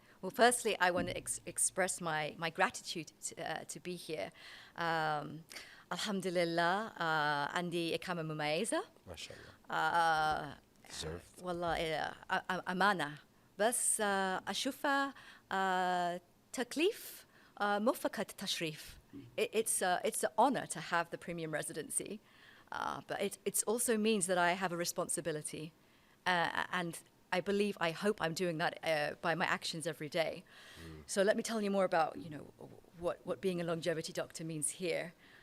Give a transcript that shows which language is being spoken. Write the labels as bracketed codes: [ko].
[en] Well, firstly, I want to express my gratitude to be here. [ar] Alhamdulillah, عندي إقامة مميزة. ما شاء الله. [en] Deserved. [ar] والله أمانة بس أشوفها تكليف مو فقط تشريف. [en] It's an honor to have the premium residency, but it also means that I have a responsibility, and I hope I'm doing that by my actions every day. So let me tell you more about, you know, what being a longevity doctor means here.